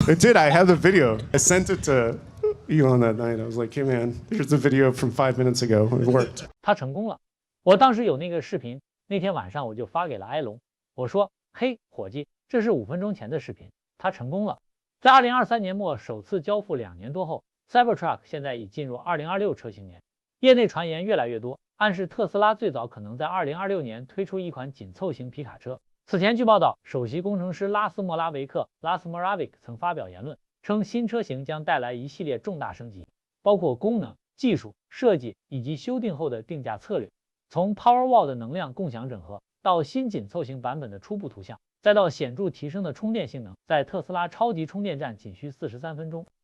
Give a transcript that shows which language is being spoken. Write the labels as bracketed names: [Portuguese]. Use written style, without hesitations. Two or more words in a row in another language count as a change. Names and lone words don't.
[English] It did. I have the video. I sent it to Elon that night. I was like, hey man, here's the video from 5 minutes ago. It worked. [Chinese] 他成功了。我当时有那个视频，那天晚上我就发给了埃隆，我说：“嘿，伙计，这是5分钟前的视频，他成功了。” 在2023年末首次交付2年多后 ，Cybertruck 现在已进入2026车型年。业内傳言越來越多，暗示特斯拉最早可能在2026年推出一款緊湊型皮卡車。此前據報道，首席工程師拉斯莫拉維克 （Lars Moravik） 曾發表言論，稱新車型將帶來一系列重大升級，包括功能、技術、設計以及修訂後的定價策略。從 Powerwall 的能量共享整合到新緊湊型版本的初步圖像，再到顯著提升的充電性能，在特斯拉超級充電站僅需43分鐘。